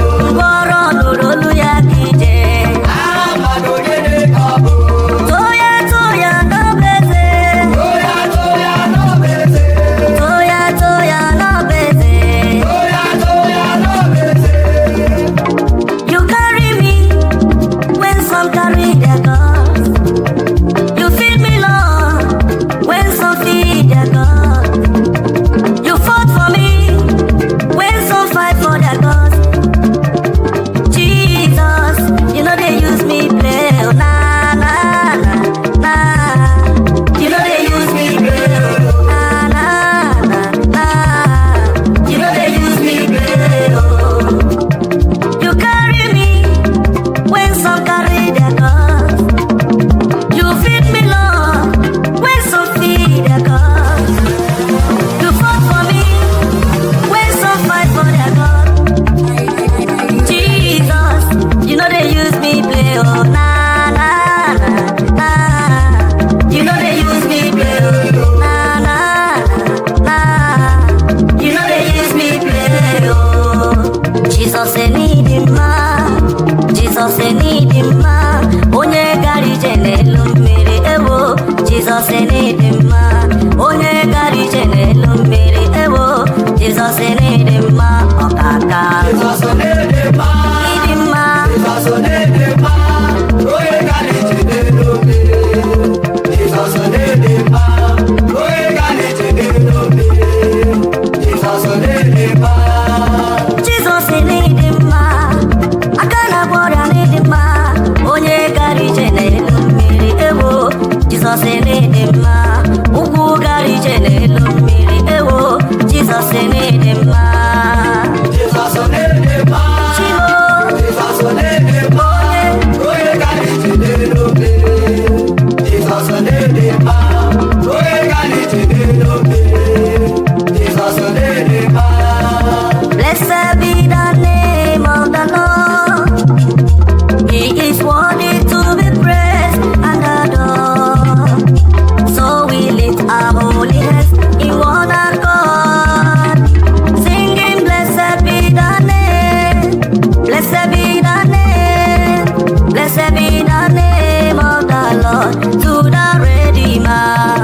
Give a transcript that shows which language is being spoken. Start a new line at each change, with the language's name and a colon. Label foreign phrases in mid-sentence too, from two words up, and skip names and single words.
Igbo: Ngwọrọ nụrụ olu ya ka ije. Too ya, too ya, n'obe eze. Too ya, too ya, n'obe eze.
English: You carry me when some carry their cross. You feed me, Lord, When some feed their God, you fought for me. When some fight for their God, Jesus, you know they use me play. Oh, nah, nah, nah, nah. You know they use me play. Oh, nah, nah, nah, nah. You know they use me play. Oh. You carry me When some carry their cross, you feed me, Lord. When some feed their cross, you fought for me. When some fight for their God, Jesus, you know they use me play, oh, na, na, na, na. You know they use me play, oh, na, na, na. Ah, you know they use me play, oh. Jesus, I need him, ma. Jesus, I need him, ma.
Igbo: Onye gara ije n'elu mmiri, ewo.
English: Jesus, I need him, ma.
Igbo: Onye gara ije n'elu mmiri, ewo.
English: Jesus, I need him, ma. Ọkaka. Jesus, I need him, ma. Need him, ma. Jesus, I need him, ma.
Igbo: Onye gara ije n'elu mmiri.
English: Jesus, I need him, ma.
Igbo: Onye gara Jizọs n'ịdị mma, aka na-agwọ ọrịa n'ịdị mma, onye gara ije n'elu mmiri, ewo, Jizọs n'ịdị mma, ugwu gara ije n'elu mmiri, ewo, Jizọs n'ịdị mma. Chimo, Onye ka anyị ji n'elu obe? Jizọs na-ede mma. Onye ka anyị ji n'elu obe? Jizọs na-ede mma.
English: Blessed be the name of the Lord. He is worthy to be praised and adored. So we lift our holy hands in one accord, singing, Blessed be the name Blessed be the name, blessed be the name of the Lord, to the Redeemer.